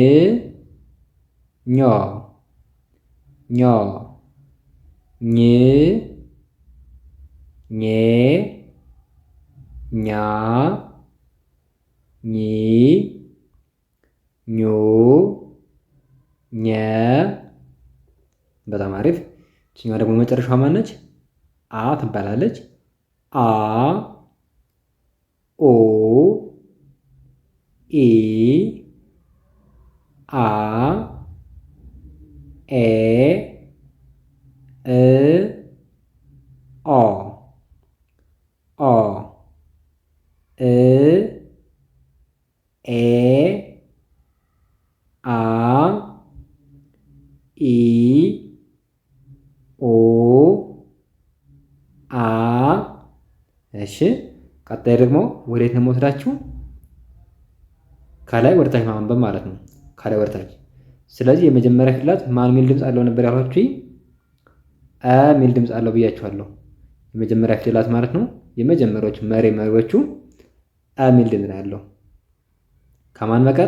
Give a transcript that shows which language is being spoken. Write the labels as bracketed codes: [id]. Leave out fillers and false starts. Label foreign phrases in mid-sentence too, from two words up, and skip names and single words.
[am] ኞ ኞ ኝ ኜ ኛ ኚ ኞ ኘ በጣም አሪፍ። እችኛዋ ደግሞ መጨረሻዋ ማነች? አ ትባላለች። አ ኦ ኢ አ ኤ እ ኦ ኦ እ ኤ አ ኢ ኦ አ እሺ። ቀጣይ ደግሞ ወዴት ነው የምወስዳችሁ? ከላይ ወደታች ማንበብ ማለት ነው። ከላይ ወደታች። ስለዚህ የመጀመሪያ ፊደላት ማን ሚል ድምፅ አለው ነበር ያልኳችሁ? አ ሚል ድምፅ አለው ብያችኋለሁ። የመጀመሪያ ፊደላት ማለት ነው። የመጀመሪያዎቹ መሪዎቹ አ ሚል ድምፅ ነው ያለው። ከማን በቀር?